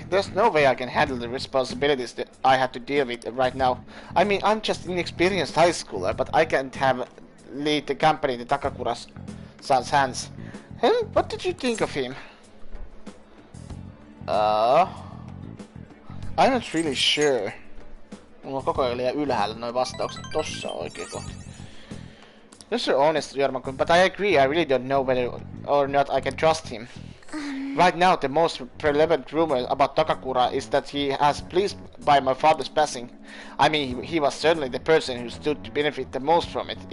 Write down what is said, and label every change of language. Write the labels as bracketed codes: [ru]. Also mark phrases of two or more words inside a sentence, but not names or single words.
[en] There's no way I can handle the responsibilities that I have to deal with right now. I mean, I'm just an inexperienced high schooler, but I can't lead the company in Takakura-san's hands. What did you think of him? I'm not really sure. [fi] Mulla on koko ajan liian ylhäällä noi vastaukset. Tossa on oikein kohta. [en] You're so honest, Jormakun, but I agree, I really don't know whether or not I can trust him. Right now, the most relevant rumor about Takakura is that he has pleased by my father's passing. I mean, he was certainly the person who stood to benefit the most from it.